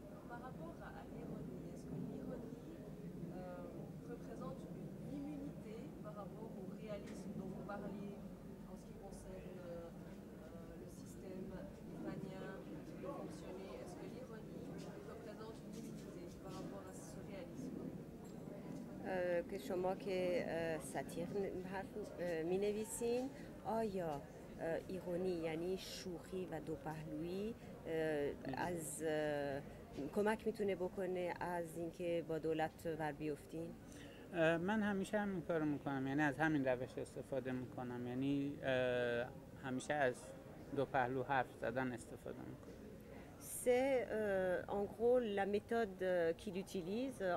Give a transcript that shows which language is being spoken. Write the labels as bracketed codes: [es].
[fr] Par rapport à l'ironie, est-ce que l'ironie représente une immunité par rapport au réalisme dont vous parliez en ce qui concerne le système iranien qui peut fonctionner? Est-ce que l'ironie représente une immunité par rapport à ce réalisme? [fa] که شما که ساتیر می نویسین، آیا ایرونی یعنی شوخی و دوپهلویی از کمک میتونه بکنه از اینکه با دولت ور بیفتین؟ من همیشه همین کارو میکنم، یعنی از همین روش استفاده میکنم، یعنی همیشه از دو پهلو حرف زدن استفاده میکنم. [fr] c'est en gros la méthode qu'il utilise.